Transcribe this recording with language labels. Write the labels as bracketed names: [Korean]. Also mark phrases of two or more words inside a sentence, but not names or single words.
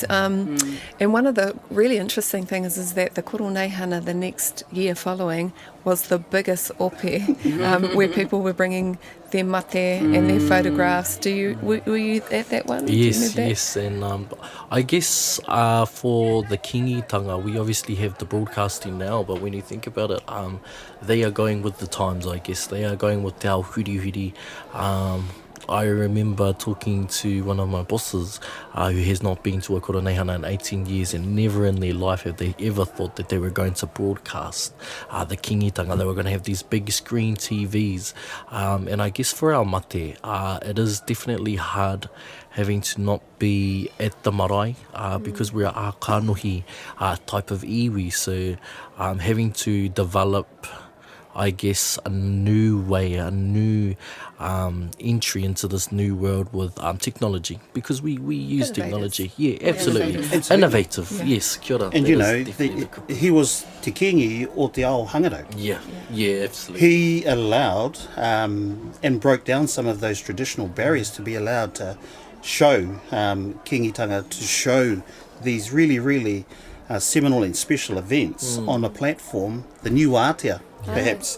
[English] And one of the really interesting things is that the Koroneihana the next year following was the biggest ope, where people were bringing their mate and their photographs. Were you at that one? Yes, and I guess for the Kingitanga, we obviously have the broadcasting now, but when you think about it, they are going with the times, I guess. They are going with [Māori] te ao huri. [English] I remember talking to one of my bosses who has not been to a Koroneihana in 18 years, and never in their life have they ever thought that they were going to broadcast the Kingitanga. They were going to have these big screen TVs. And I guess for our mate, it is definitely hard having to not be at the marae because we're a kanohi type of iwi. So having to develop, I guess, a new way, a new entry into this new world with technology, because we use technology. Yeah, absolutely. Innovative. Yes, [Māori] kia ora. [English] And he was [Māori] te Kingi o te ao hangaro. [English] Yeah, absolutely. He allowed and broke down some of those traditional barriers to be allowed to show Kingitanga, to show these really, really seminal and special events on a platform, the new Aotea, perhaps.